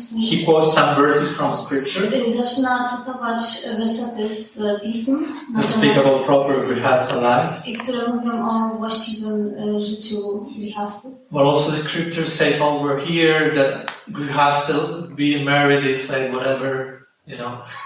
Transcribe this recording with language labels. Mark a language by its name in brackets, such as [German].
[English] He quotes some verses from scripture. [Polish] Zaczyna cytować wersety z pism. [English] That speak about proper grihastha life. [Polish] I które mówią o właściwym życiu grihasty. [English] But also the scripture says over here that grihastha, being married is like whatever, you know.